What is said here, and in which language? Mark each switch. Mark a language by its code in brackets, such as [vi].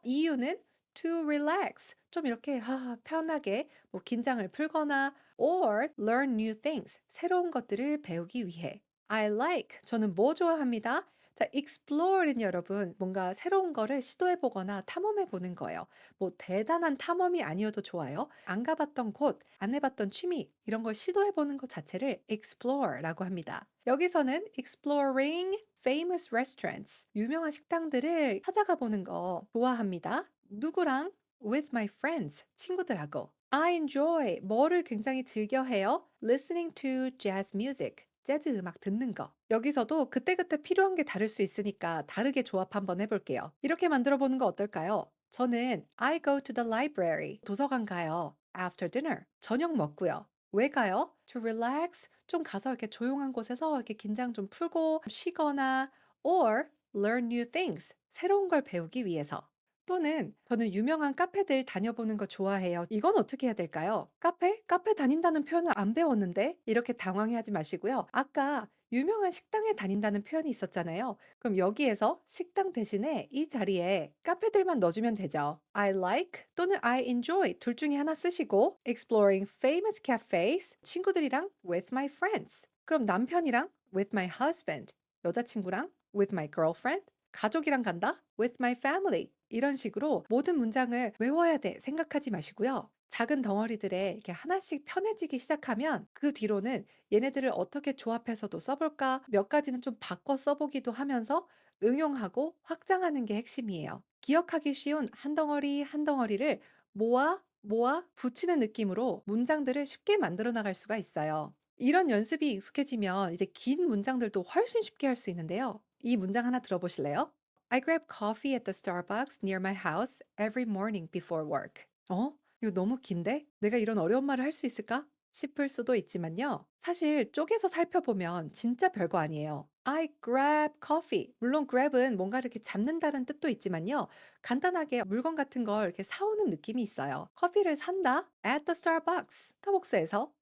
[ko] 이유는 [en] to relax. [ko] 좀 이렇게 편하게 뭐 긴장을 풀거나 [en] or learn new things. [ko] 새로운 것들을 배우기 위해. [en] I like. [ko] 저는 뭐 좋아합니다. 자, explore는 여러분 뭔가 새로운 거를 시도해 보거나 탐험해 보는 거예요. 뭐 대단한 탐험이 아니어도 좋아요. 안 가봤던 곳, 안 해봤던 취미 이런 걸 시도해 보는 것 자체를 explore라고 합니다. 여기서는 [en] exploring famous restaurants [ko] 유명한 식당들을 찾아가 보는 거 좋아합니다. 누구랑? [en] With my friends [ko] 친구들하고. [en] I enjoy [ko] 뭐를 굉장히 즐겨 해요? [en] Listening to jazz music [ko] 재즈 음악 듣는 거. 여기서도 그때그때 필요한 게 다를 수 있으니까 다르게 조합 한번 해볼게요. 이렇게 만들어 보는 거 어떨까요? 저는 [en] I go to the library. [ko] 도서관 가요. [en] After dinner. [ko] 저녁 먹고요. 왜 가요? [en] To relax. [ko] 좀 가서 이렇게 조용한 곳에서 이렇게 긴장 좀 풀고 쉬거나 [en] or learn new things. [ko] 새로운 걸 배우기 위해서. 또는 저는 유명한 카페들 다녀보는 거 좋아해요. 이건 어떻게 해야 될까요? 카페? 카페 다닌다는 표현을 안 배웠는데? 이렇게 당황해하지 마시고요. 아까 유명한 식당에 다닌다는 표현이 있었잖아요. 그럼 여기에서 식당 대신에 이 자리에 카페들만 넣어주면 되죠. [en] I like [ko] 또는 [en] I enjoy [ko] 둘 중에 하나 쓰시고 [en] exploring famous cafes [ko] 친구들이랑 [en] with my friends. [ko] 그럼 남편이랑 [en] with my husband. [ko] 여자친구랑 [en] with my girlfriend. [ko] 가족이랑 간다? [en] with my family. [ko] 이런 식으로 모든 문장을 외워야 돼 생각하지 마시고요. 작은 덩어리들에 이렇게 하나씩 편해지기 시작하면 그 뒤로는 얘네들을 어떻게 조합해서도 써볼까? 몇 가지는 좀 바꿔 써보기도 하면서 응용하고 확장하는 게 핵심이에요. 기억하기 쉬운 한 덩어리 한 덩어리를 모아 붙이는 느낌으로 문장들을 쉽게 만들어 나갈 수가 있어요. 이런 연습이 익숙해지면 이제 긴 문장들도 훨씬 쉽게 할 수 있는데요. 이 문장 하나 들어보실래요? [en] I grab coffee at the Starbucks near my house every morning before work. [ko] 이거 너무 긴데? 내가 이런 어려운 말을 할 수 있을까? 싶을 수도 있지만요. 사실 쪼개서 살펴보면 진짜 별거 아니에요. [en] I grab coffee. [ko] 물론 grab은 뭔가 이렇게 잡는다는 뜻도 있지만요. 간단하게 물건 같은 걸 이렇게 사오는 느낌이 있어요. 커피를 산다? [en] At the Starbucks. [ko] 스타벅스에서.